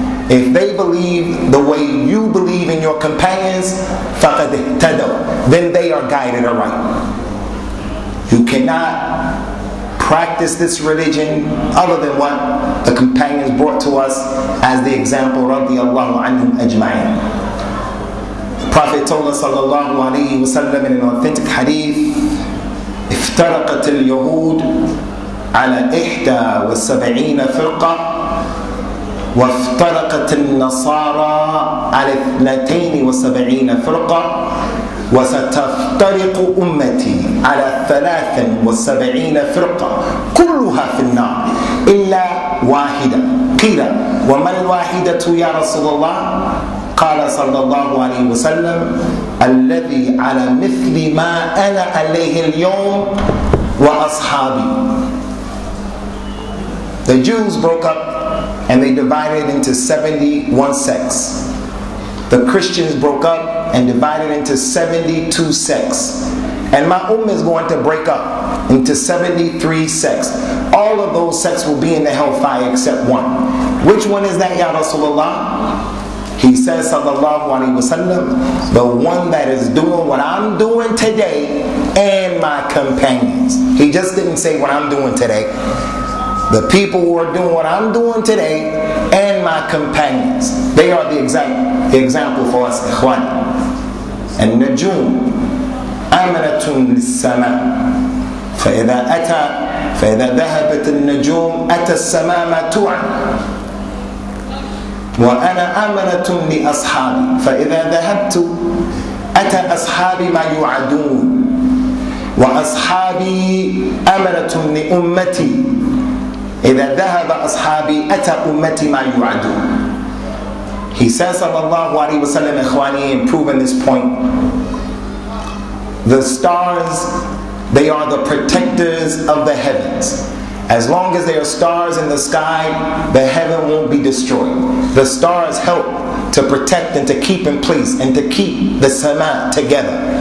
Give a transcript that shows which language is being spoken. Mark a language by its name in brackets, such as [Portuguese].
[English] if they believe the way you believe in your companions, [Arabic] فَقَدْ اهْتَدَوْا, [English] then they are guided aright. You cannot practice this religion other than what the companions brought to us as the example, radiyallahu anhum ajma'in. The Prophet told us, sallallahu alayhi wa sallam, in an authentic hadith, [Arabic] افترقت اليهود على 71 فرقة وافترقت النصارى على 72 فرقة وستفترق أمتي على 73 فرقة كلها في النار إلا واحدة. قيل وما الواحدة يا رسول الله؟ قال صلى الله عليه وسلم الذي على مثل ما أنا عليه اليوم وأصحابي. [English] The Jews broke up and they divided into 71 sects. The Christians broke up and divided into 72 sects. And my ummah is going to break up into 73 sects. All of those sects will be in the hellfire except one. Which one is that, Ya Rasulullah? He says, sallallahu alayhi wa sallam, the one that is doing what I'm doing today and my companions. He just didn't say what I'm doing today. The people who are doing what I'm doing today and my companions. They are the example for us, ikhwan. [Arabic] And Najum, amanatun lis-sama. فإذا ذهبت النجوم أتى السماء ما توعد. وأنا أمنة لأصحابي فإذا ذهبت أتى أصحابي ما يوعدون وأصحابي أمنة لأمتي إذا ذهب أصحابي أتى أمتي ما يوعدون. [English] He says sallallahu alayhi wa sallam, ikhwani, in proving this point, the stars, they are the protectors of the heavens. As long as there are stars in the sky, the heaven won't be destroyed. The stars help to protect and to keep in place and to keep the sama together.